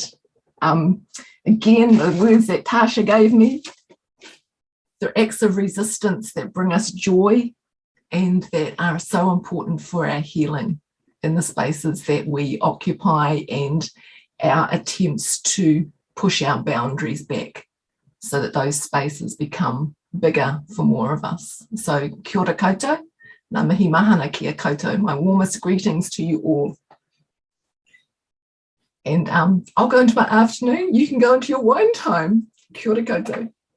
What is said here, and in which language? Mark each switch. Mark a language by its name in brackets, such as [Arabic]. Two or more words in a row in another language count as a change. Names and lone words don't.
[English] Again, the words that Tasha gave me, they're acts of resistance that bring us joy and that are so important for our healing in the spaces that we occupy, and our attempts to push our boundaries back so that those spaces become bigger for more of us. [Māori] So kia ora koutou, ngā mihi mahana kia koutou, [English] my warmest greetings to you all. And I'll go into my afternoon, you can go into your wine time. [Māori] Kia ora koutou.